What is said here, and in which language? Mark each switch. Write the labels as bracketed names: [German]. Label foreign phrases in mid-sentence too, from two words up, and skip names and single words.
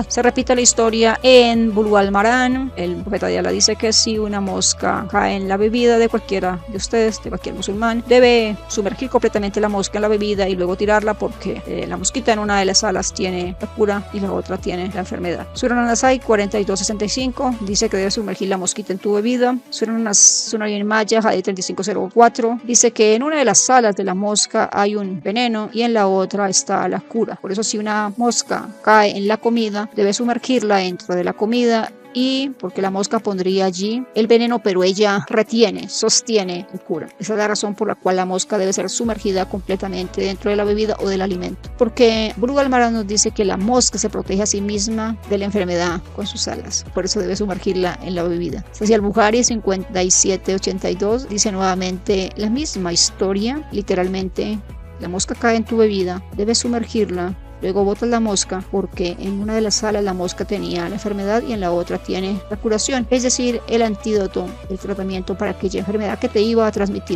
[Spanish] Se repite la historia en Bulugh al-Maram. El profeta de Alá dice que si una mosca cae en la bebida de cualquiera de ustedes, de cualquier musulmán, debe sumergir completamente la mosca en la bebida y luego tirarla, porque la mosquita en una de las alas tiene la cura y la otra tiene la enfermedad. Sunan an-Nasai 4265 dice que debes sumergir la mosquita en tu bebida. Sunan Ibn Majah, Hadith 3504, dice que en una de las alas de la mosca hay un veneno y en la otra está la cura. Por eso, si una mosca cae en la comida, debes sumergirla dentro de la comida, y porque la mosca pondría allí el veneno, pero ella retiene, sostiene y cura. Esa es la razón por la cual la mosca debe ser sumergida completamente dentro de la bebida o del alimento, porque Bulugh al-Maram nos dice que la mosca se protege a sí misma de la enfermedad con sus alas, por eso debe sumergirla en la bebida. Sahih al-Bukhari 5782 dice nuevamente la misma historia, literalmente: la mosca cae en tu bebida, debes sumergirla, luego botas la mosca, porque en una de las alas la mosca tenía la enfermedad y en la otra tiene la curación, es decir, el antídoto, el tratamiento para aquella enfermedad que te iba a transmitir.